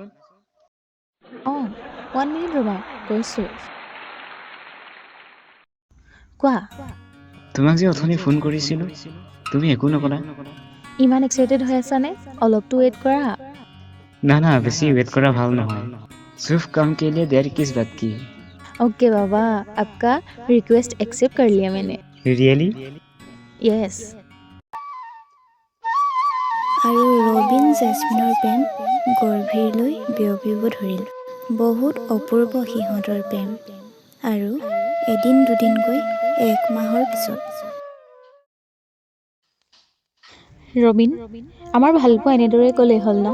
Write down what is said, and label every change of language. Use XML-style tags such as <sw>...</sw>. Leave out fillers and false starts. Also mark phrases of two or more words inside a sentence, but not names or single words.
<as>1 মিনিট ৰ'বা, কৈছোঁ। কোৱা। তোমাক যে অথনি ফোন কৰিছিলোঁ, তুমি একো নকলা। ইমান এক্সাইটেড হৈ আছানে? অলপতো ৱেইট কৰা। না, বেছি ৱেইট কৰা ভাল নহয়।</as> <hi>सिर्फ काम के लिए देर किस बात की? ओके बाबा, आपका रिक्वेस्ट एक्सेप्ट कर लिया मैंने। रियली? यस।</hi> <as>আৰু ৰবিন জেচমিনৰ প্ৰেম গভীৰলৈ বিয়পিব ধৰিল। বহুত অপূৰ্ব সিহঁতৰ প্ৰেম। আৰু এদিন দুদিনকৈ 1 মাহৰ পিছত ৰবিন, আমাৰ ভালপোৱা এনেদৰে ক'লেই হ'ল ন?</as>